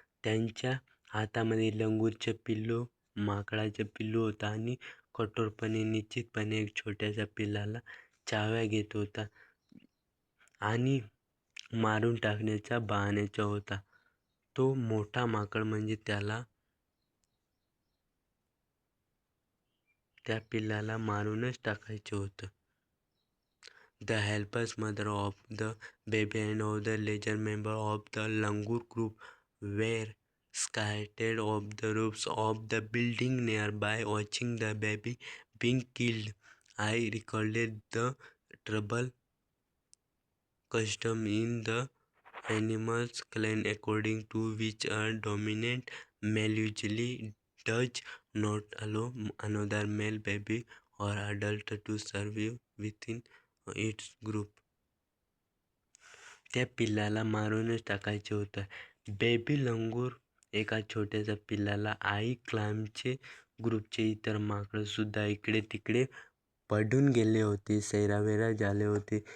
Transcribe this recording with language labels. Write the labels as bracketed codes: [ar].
[mr] त्यांच्या हातामध्ये माकडाचे पिल्लू होता आणि कठोरपणे, निश्चितपणे एक छोट्याशा पिल्लाला चाव्या घेत होता आणि मारून टाकण्याच्या बहाण्याचा होता. तो मोठा माकड म्हणजे त्याला त्या पिल्लाला मारूनच टाकायचं होतं. [en] The helpless mother of the baby and other larger members of the langur group were scattered off the roofs of the building nearby, watching the baby being killed. I recalled the trouble custom in the animals clan, according to which a dominant male usually does not allow another male baby or adult to survive within its group. [mr] त्या पिल्लाला मारूनच टाकायचं होतं. Baby लंगूर एका छोट्याशा पिल्लाला आई क्लामचे ग्रुपचे इतर माकडं सुद्धा इकडे तिकडे पडून गेले होते, सैरावैरा झाले होते.